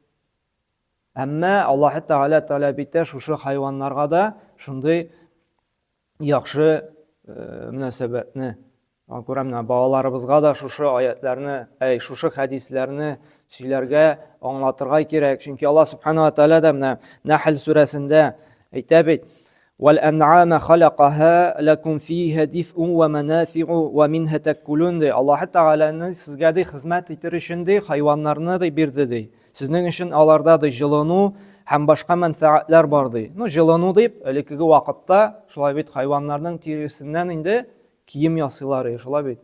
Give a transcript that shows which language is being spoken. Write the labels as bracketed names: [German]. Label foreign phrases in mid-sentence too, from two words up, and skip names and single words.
[Tatar] Әмма Аллаһ Тәгалә таләп итә шушы хайваннарга да шундый яхшы мөнәсәбәтне. Күрәм, балаларыбызга да шушы аятларны, шушы хәдисләрне сөйләргә, аңлатырга кирәк. Чөнки Аллаһ [Arabic] سبحانه وتعالى [Tatar] дә менә Нәхл сүрәсендә әйтә бит: [Arabic] "والأنعام خلقها لكم فيها دفء ومنافع ومنها تأكلون" ди. [Tatar] Аллаһ Тәгаләне сезгә ди хезмәт итер өчен ди хайваннарны ди бирде ди. Сезнең өчен аларда ди җылыну һәм башка мәнфәгатьләр бар ди. Җылыну дип, элекке вакытта шулай бит хайваннарның тиресеннән инде кием ясыйлар, шулай бит.